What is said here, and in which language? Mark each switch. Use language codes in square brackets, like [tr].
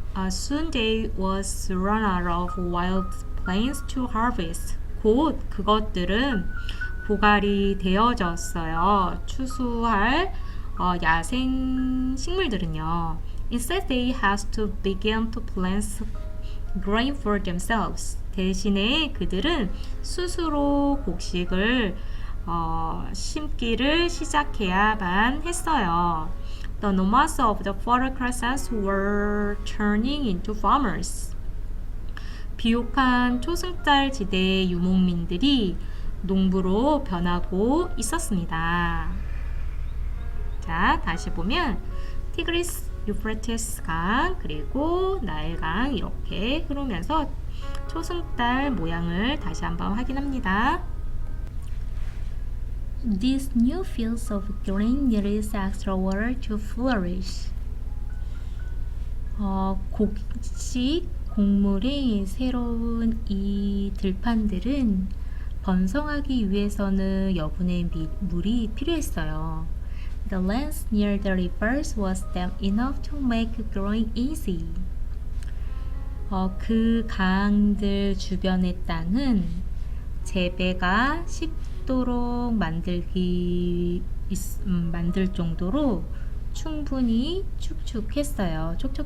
[en] Soon they was run out of wild plants to harvest. [ko] 곧 그것들은 고갈이 되어졌어요. 추수할 야생 식물들은요. [en] Instead, they had to begin to plant grain for themselves. [ko] 대신에 그들은 스스로 곡식을 심기를 시작해야만 했어요. [en] The nomads of the fertile crescents were turning into farmers. [ko] 비옥한 초승달 지대의 유목민들이 농부로 변하고 있었습니다. 자, 다시 보면 티그리스, 유프라테스 강, 그리고 나일강 이렇게 흐르면서 초승달 모양을 다시 한번 확인합니다. [en] These new fields of green needed extra water to flourish. [ko] 곡식, 곡물의 새로운 이 들판들은 번성하기 위해서는 여분의 물이 필요했어요. [en] The land near the rivers was damp enough to make growing easy. [ko] 그 강들 주변의 땅은 재배가 쉽도록 만들 정도로 충분히 촉촉했어요.